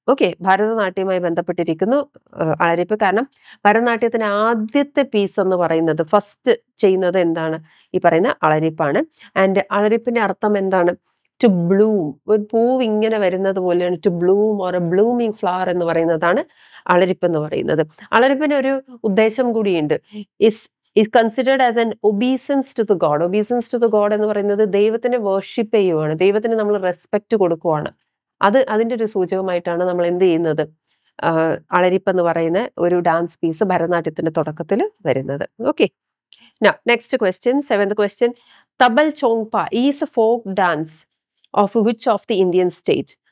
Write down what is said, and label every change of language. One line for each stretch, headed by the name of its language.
Malayalam: Okay, ഭരതനാട്യവുമായി ബന്ധപ്പെട്ടിരിക്കുന്നു അളരിപ്പ്. കാരണം ഭരതനാട്യത്തിന് ആദ്യത്തെ പീസ് എന്ന് പറയുന്നത്, ഫസ്റ്റ് ചെയ്യുന്നത് എന്താണ്? ഈ പറയുന്ന അളരിപ്പാണ്. ആൻഡ് അളരിപ്പിന്റെ അർത്ഥം എന്താണ്? To Bloom. ഒരു പൂവ് ഇങ്ങനെ വരുന്നത് പോലെയാണ്
English: to bloom or a blooming flower
Malayalam: എന്ന് പറയുന്നതാണ് അളരിപ്പ് എന്ന് പറയുന്നത്. അളരിപ്പിന് ഒരു ഉദ്ദേശം കൂടിയുണ്ട്.
English: is considered as an obeisance to the god. Obeisance to the god
Malayalam: എന്ന് പറയുന്നത് ദൈവത്തിനെ വർഷിപ്പ് ചെയ്യുവാണ്, ദൈവത്തിന് നമ്മൾ റെസ്പെക്ട് കൊടുക്കുവാണ്. അതിൻ്റെ ഒരു സൂചകമായിട്ടാണ് നമ്മൾ എന്ത് ചെയ്യുന്നത്? അളരിപ്പ് എന്ന് പറയുന്ന ഒരു ഡാൻസ് പീസ് ഭരതനാട്യത്തിന്റെ തുടക്കത്തിൽ വരുന്നത്.
English: Okay, next question, 7th question. Thabal Chongba is a folk dance of which of the Indian state?